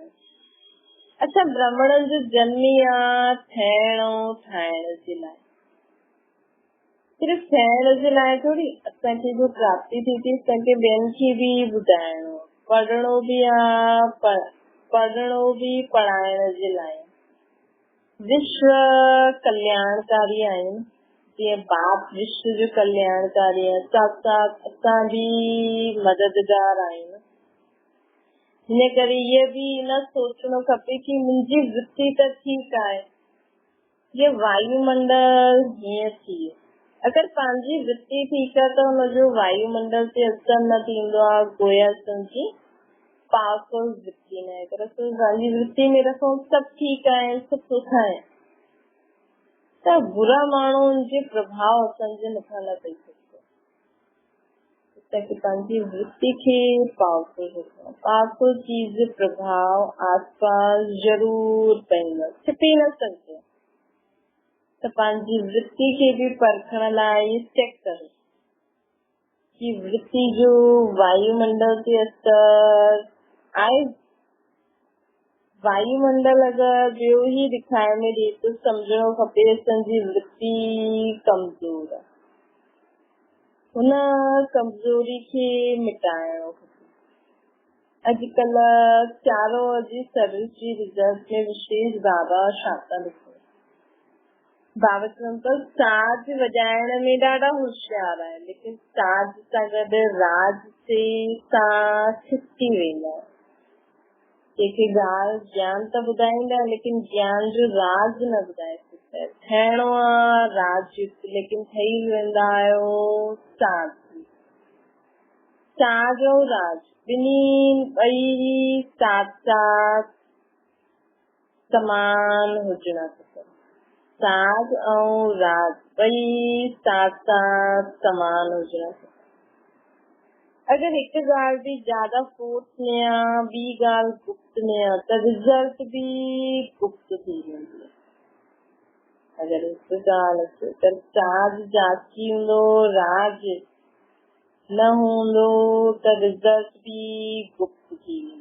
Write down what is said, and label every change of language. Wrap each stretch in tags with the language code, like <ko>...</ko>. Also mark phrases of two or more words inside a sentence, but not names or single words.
<sd>अच्छा, ब्राह्मणनि जो जन्म ई आहे ठहिण ऐं ठाहिण जे लाइ, सिर्फ़ ठहिण जे लाइ थोड़ी। असांखे जो प्राप्ति थी थी, असांखे ॿियनि खे बि ॿुधाइणो, पढ़णो बि आहे, पढ़णो बि पढ़ाइण जे लाइ। विश्व कल्याणकारी आहिनि, जीअं बाप विश्व जो कल्याणकारी आहे, साथ साथ असां बि मददगार आहियूं। हिन करे इहे बि न सोचणो खपे कि मुंहिंजी वृत्ति त ठीकु आहे, ये वायुमंडल हीअं थिए। अगर पंहिंजी वृत्ति ठीकु आहे त हुनजो वायुमंडल ते असर न थींदो आहे। गोया जी पावरफुल वृत्ति न आहे, अगर असां पंहिंजी वृत्ति में रखूं सभु ठीकु आहे, सभु सुठा आहे, त बुरा माण्हुनि जे प्रभाव असांजे मथां न पई सघे। ताकि पंहिंजी वृत्ति खे पावरफुल रखो। पावरफुल चीज जो प्रभाव आसपास जरूर पवंदो, छिपी न सघंदो। त पंहिंजी वृत्ति खे बि परखण लाइ चेक करो कि वृत्ति जो वायुमंडल ते असर आहे। वायुमंडल अगर ॿियो ही दिखाए में ॾिए तो समझणो खपे असांजी वृत्ति कमजोर आहे। हुन कमजोरी खे मिटाइणो खपे। अॼुकल्ह चारों जी सर्विस जी रिजल्ट में विशेष बाबा छा था लिखो। बाबा चवनि था साज वॼाइण में ॾाढा होशियार आहे, लेकिन साज सां गॾु राज से सां छिकी वेंदा। कंहिंखे ॻाल्हि ज्ञान त ॿुधाईंदा, लेकिन ज्ञान जो राज न ॿुधाए सघंदा। ठहिणो आहे राजयुक्त, लेकिन ठही वेंदा आहियो साज। साज ऐं राज ॿिन्ही ॿई साथ साथ समान हुजणा खपनि। साज ऐं राज ॿई साथ साथ समान हुजणा खपनि। अगर हिकु ॻाल्हि बि ज्यादा फोर्स में आहे, ॿी ॻाल्हि गुप्त में आहे, त रिजल्ट बि गुप्त थी वेंदी आहे। अगर हिकु ॻाल्हि अचे त साज जाची हूंदो, राज न हूंदो, त रिजल्ट बि गुप्त थी वेंदो।</sd>